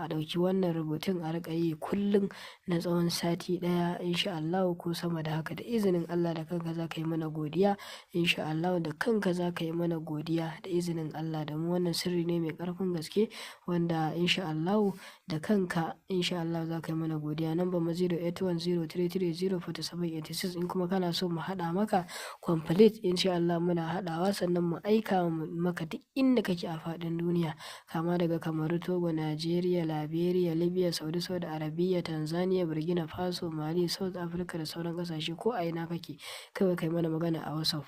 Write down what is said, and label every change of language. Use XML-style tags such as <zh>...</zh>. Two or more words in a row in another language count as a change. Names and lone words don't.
<ha>A ɗauki wannan rubutun a riƙa yi kullum na tsawon sati ɗaya,</ha> <ar>إن شاء الله,</ar> <ha>ko sama da haka da izinin Allah. Da kanka za ka yi mana godiya,</ha> <ar>إن شاء الله,</ar> <ha>da kanka za ka yi mana godiya da izinin Allah. Domin wannan sirri ne mai ƙarfin gaske wanda,</ha> <ar>إن شاء الله,</ar> <ha>da kanka,</ha> <ar>إن شاء الله,</ar> <ha>za ka yi mana godiya.</ha> <en>Number mu zero eight one zero three three zero forty seven eighty six.</en> <ha>In kuma kana so mu haɗa maka complete,</ha> <ar>إن شاء الله,</ar> <ha>muna haɗawa sannan mu aika maka duk inda kake a faɗin duniya, kama daga Kamaru, Togo, Najeriya, Liberia, Libya, Saudi, Saudi Arabia, Tanzania, Burkina Faso, Mali, South Africa da sauran ƙasashe ko a ina kake, kawai kai mana magana a WhatsApp.</ha>